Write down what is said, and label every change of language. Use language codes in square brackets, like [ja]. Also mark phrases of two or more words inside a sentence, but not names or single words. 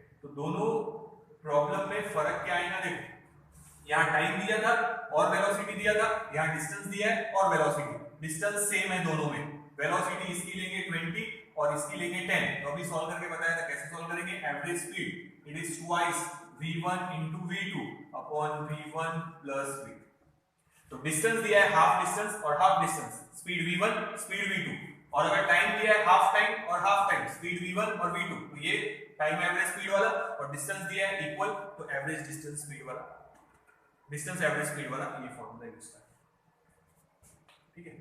[hi] तो दोनों प्रॉब्लम में फर्क क्या आएगा, देखो यहाँ टाइम दिया था और वेलोसिटी दिया था, यहाँ डिस्टेंस दिया है और वेलोसिटी, [en] distance same [hi] है दोनों में, वेलोसिटी इसकी लेंगे 20 और इसकी लेंगे 10। तो अभी सॉल्व करके बताया था कैसे सॉल्व करेंगे, [en] average speed it is twice v1 into v2 upon v1 plus v2. [hi] तो डिस्टेंस दिया है [en] half distance [hi] और [en] half distance, speed v1 speed v2, [hi] और अगर टाइम दिया है [en] half time [hi] और [en] half time, speed v1 [hi] और v2, तो ये [en] time average speed [hi] वाला, और डिस्टेंस दिया है इक्वल, तो [en] average distance speed [hi] वाला, [en] distance average speed [hi] वाला ये [en] formula use [hi] करें, ठीक है।